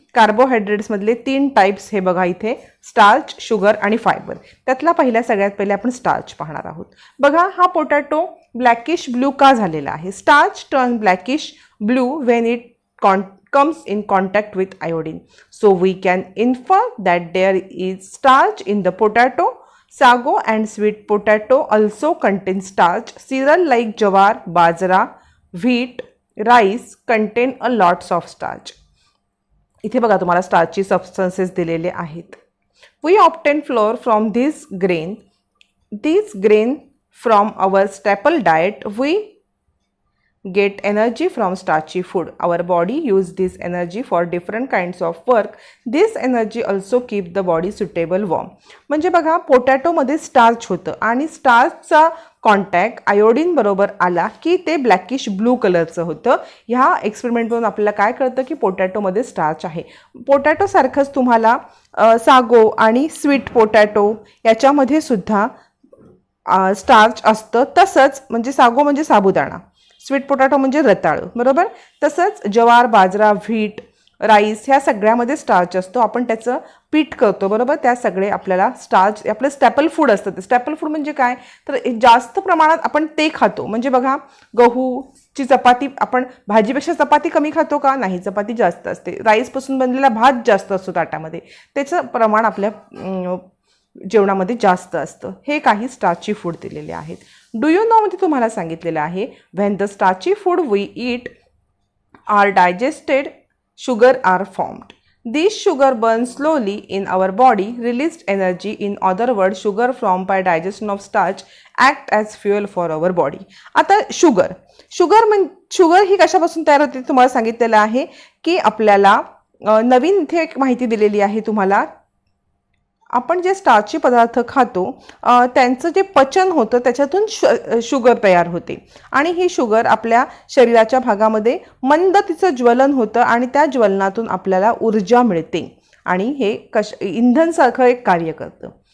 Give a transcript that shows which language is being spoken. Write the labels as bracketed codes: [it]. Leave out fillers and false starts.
[mr] कार्बोहायड्रेट्समधले 3 types हे बघा इथे, स्टार्च, शुगर आणि फायबर. त्यातला सगळ्यात पहिले आपण स्टार्च पाहणार आहोत. बघा, हा पोटॅटो ब्लॅकिश ब्लू का झालेला आहे? [en] Starch turn blackish blue when it comes in contact with iodine. So we can infer that there is starch in the potato. Sago and sweet potato also contain starch. Cereal like jawar, bajra, wheat, rice contain a lots of starch. [mr] इथे बघा, तुम्हाला स्टार्चची substances दिलेले आहेत. [en] We obtain flour from this grain from our staple diet. We get energy from starchy food. Our body use this energy for different kinds of work. This energy also keep the body suitable warm. [mr] म्हणजे बघा, पोटॅटोमध्ये starch होतं आणि स्टार्चचा contact iodine बरोबर आला की ते blackish blue कलरचं होतं. ह्या एक्सपेरिमेंटमधून आपल्याला काय कळतं की पोटॅटोमध्ये स्टार्च आहे. पोटॅटोसारखंच तुम्हाला सागो आणि स्वीट पोटॅटो याच्यामध्ये सुद्धा स्टार्च असतं. तसंच म्हणजे सागो म्हणजे साबुदाणा, स्वीट पोटॅटो म्हणजे रताळं, बरोबर. तसंच जवार, बाजरा, व्हीट, राईस ह्या सगळ्यामध्ये स्टार्च असतो. आपण त्याचं पीठ करतो बरोबर. त्या सगळे आपल्याला स्टार्च आपलं स्टॅपल फूड असतं. ते स्टॅपल फूड म्हणजे काय तर जास्त प्रमाणात आपण ते खातो. म्हणजे बघा गहूची चपाती आपण भाजीपेक्षा चपाती कमी खातो का नाही, चपाती जास्त असते. राईसपासून बनलेला भात जास्त असतो ताटामध्ये, त्याचं प्रमाण आपल्या जेवणामध्ये जास्त असतं. हे काही स्टार्ची फूड दिलेले आहेत. डू यू नो मध्ये तुम्हाला सांगितलेलं आहे [en] When the starchy food we eat are digested sugar are formed. This sugar burns slowly in our body, released energy. In other words, sugar formed by digestion of starch act as fuel for our body. [mr] आता sugar ही कशापासून तयार होते तुम्हाला सांगितलेलं आहे की आपल्याला नवीन इथे एक माहिती दिलेली आहे तुम्हाला. आपण जे स्टार्ची पदार्थ खातो त्यांचं जे पचन होतं त्याच्यातून शुगर तयार होते आणि ही शुगर आपल्या शरीराच्या भागामध्ये मंद तिचं ज्वलन होतं आणि त्या ज्वलनातून आपल्याला ऊर्जा मिळते आणि हे इंधनसारखं एक कार्य करतं.